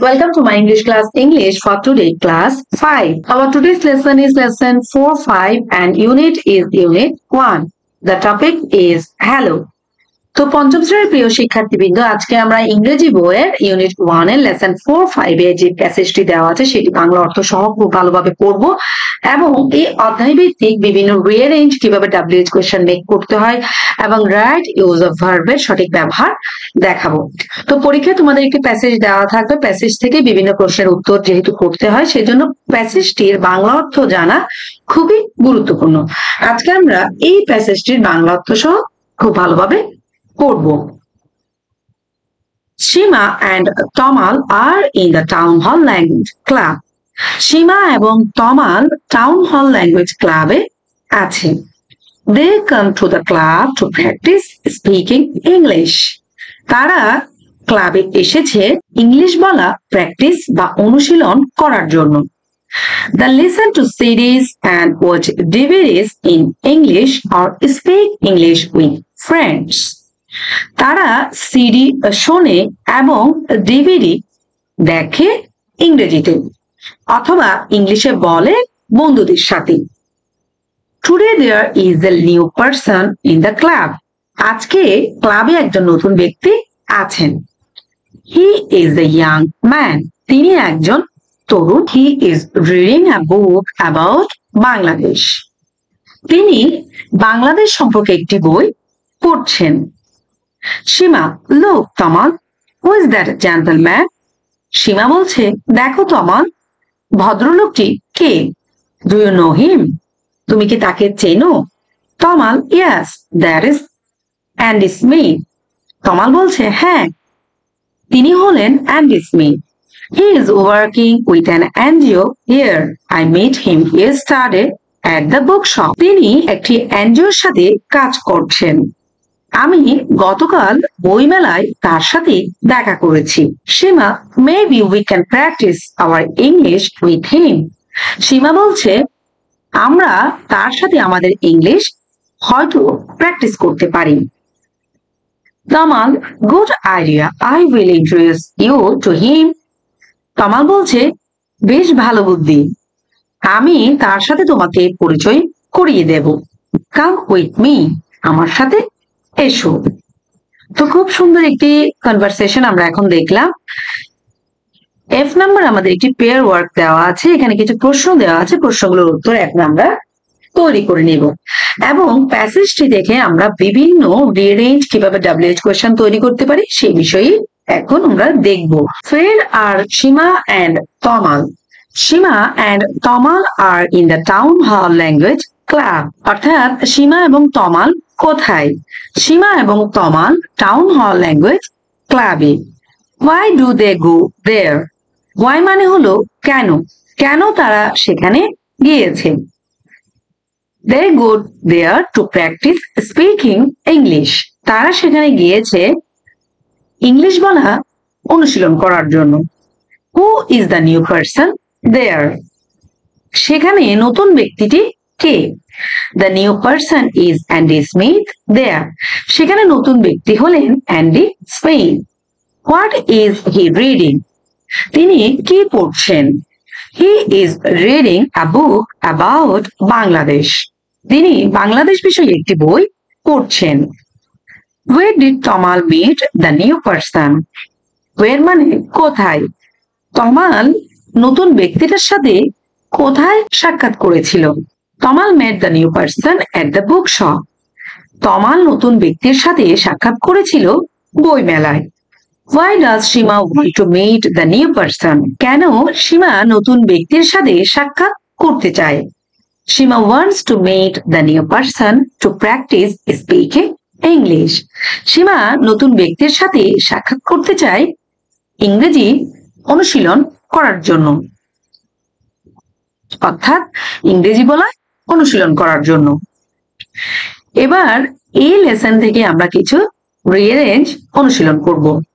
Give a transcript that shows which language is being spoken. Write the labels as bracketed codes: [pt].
[en] Welcome to my English class English for today, class 5. Our today's lesson is lesson 4, 5 and unit is unit 1. The topic is hello. [bn] তো পঞ্চম শ্রেণীর প্রিয় শিক্ষার্থীবৃন্দ, আজকে আমরা ইংরেজি বইয়ের ইউনিট 1 এর লেসন 4, 5 এ যে প্যাসেজটি দেওয়া আছে সেটি বাংলা অর্থ সহ খুব ভালোভাবে পড়ব এবং এই অধ্যায় ভিত্তিক বিভিন্ন রিঅ্যারেঞ্জ কিভাবে WH কোশ্চেন মেক করতে হয় এবং রাইট ইউজ অফ ভার্বের সঠিক ব্যবহার দেখাবো। তো পরীক্ষায় তোমাদের একটি প্যাসেজ দেওয়া থাকবে, প্যাসেজ থেকে বিভিন্ন প্রশ্নের উত্তর যেহেতু করতে হয় সেজন্য প্যাসেজটির বাংলা অর্থ জানা খুবই গুরুত্বপূর্ণ। আজকে আমরা এই প্যাসেজটির বাংলা অর্থ সহ খুব ভালোভাবে পড়ব। [en] Shima and Tamal are in the town hall language club. [bn] Shima এবং Tamal town hall language club এ আছে। [en] They come to the club to practice speaking English. [bn] তারা ক্লাবে এসেছে ইংলিশ বলা প্র্যাকটিস বা অনুশীলন করার জন্য। [en] They listen to CDs and watch DVDs in English or speak English with friends. [bn] তারা সিডি শোনে এবং ডিভিডি দেখে ইংরেজিতে অথবা ইংলিশে বলে বন্ধুদের সাথে। [en] Today there is a new person in the club. [bn] আজকে ক্লাবে একজন নতুন ব্যক্তি আছেন। [en] He is a young man. [bn] তিনি একজন তরুণ। [en] He is reading a book about Bangladesh. [bn] তিনি বাংলাদেশ সম্পর্কে একটি বই পড়ছেন। [en] Shima, look, Tamal, who is that gentleman? [bn] Shima বলছে, দেখো তমাল, ভদ্রলোকটি কে? [en] Do you know him? [bn] তুমি কি তাকে চেনো? [en] Tamal, yes, that is Andy Smith. [bn] তমাল বলছে, হ্যাঁ, তিনি হলেন Andy Smith. [en] He is working with an NGO here. I met him yesterday at the bookshop. [bn] তিনি একটি এনজিওর সাথে কাজ করছেন। আমি গতকাল বইমেলায় তার সাথে দেখা করেছি। [en] Seema, maybe we can practice our English with him. [bn] সীমা বলছে, আমরা তার সাথে আমাদের ইংলিশ হয়তো প্র্যাকটিস করতে পারি। [en] Tamal, good idea. I will introduce you to him. [bn] Tamal বলছে, বেশ ভালো বুদ্ধি, আমি তার সাথে তোমাকে পরিচয় করিয়ে দেব। [en] Come with me. [bn] আমার সাথে এসো। তো খুব সুন্দর একটি কনভারসেশন আমরা এখন দেখলাম। F নাম্বার আমাদের একটি পেয়ার ওয়ার্ক দেওয়া আছে, এখানে কিছু প্রশ্ন দেওয়া আছে, প্রশ্নগুলোর উত্তর এখন আমরা তৈরি করে নিব এবং প্যাসেজটি দেখে আমরা বিভিন্ন রিঅ্যারেঞ্জ কিভাবে WH কোশ্চেন তৈরি করতে পারি সেই বিষয়ে এখন আমরা দেখব। [en] Where are Shima and Tamal? Shima and Tamal are in the town hall language club. [bn] অর্থাৎ সীমা এবং তমাল কোথায়? সীমা এবং তমাল টাউন হল ল্যাঙ্গুয়েজ ক্লাবে। [en] Why do they go there? [bn] Why মানে হলো কেন, কেন তারা সেখানে গিয়েছে। [en] They go there to practice speaking English. [bn] তারা সেখানে গিয়েছে ইংলিশ বলা অনুশীলন করার জন্য। [en] Who is the new person there? [bn] সেখানে নতুন ব্যক্তিটি কে? [en] The new person is Andy Smith there. [bn] সেখানে নতুন ব্যক্তি হলেন Andy Smith. [en] What is he reading? [bn] তিনি কি পড়ছেন? [en] He is reading a book about Bangladesh. [bn] তিনি বাংলাদেশ বিষয়ে একটি বই পড়ছেন। [en] Where did Tamal meet the new person? [bn] Where মানে কোথায়? তমাল নতুন ব্যক্তিটার সাথে কোথায় সাক্ষাৎ করেছিল? [en] Tamal met the new person at the bookshop. [bn] তমাল নতুন ব্যক্তির সাথে সাক্ষাৎ করেছিল বই মেলায়। [en] Why does Shima want to meet the new person? [bn] কেন সীমা নতুন ব্যক্তির সাথে সাক্ষাৎ করতে চায়? [en] Shima wants to meet the new person to practice speaking English. [bn] সীমা নতুন ব্যক্তির সাথে সাক্ষাৎ করতে চায় ইংরেজি অনুশীলন করার জন্য, অর্থাৎ ইংরেজি বলা অনুশীলন করার জন্য। এবার এই লেসন থেকে আমরা কিছু রিঅ্যারেঞ্জ অনুশীলন করব।